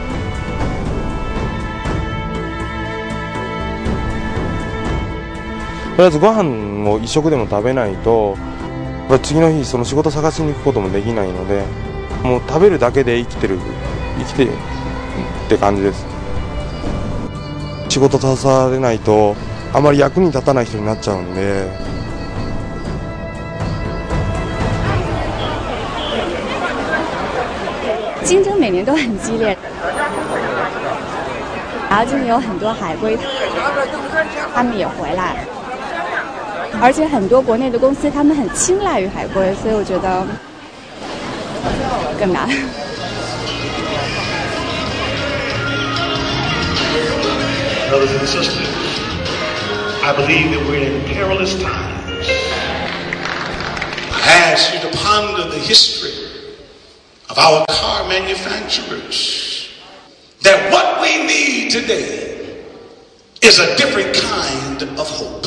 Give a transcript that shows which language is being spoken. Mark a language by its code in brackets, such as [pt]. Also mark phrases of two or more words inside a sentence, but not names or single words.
[ja] とりあえずご飯を一食でも食べないと次の日その仕事探しに行くこともできないので、もう食べるだけで生きてってって感じです。仕事携われないとあまり役に立たない人になっちゃうんで。 [zh] 竞争每年都很激烈，然后就是有很多海归，他们也回来，而且很多国内的公司他们很青睐于海归，所以我觉得更难。 [en] Brothers and sisters, I believe that we're in perilous times. I ask you to ponder the history of our car manufacturers, that what we need today is a different kind of hope.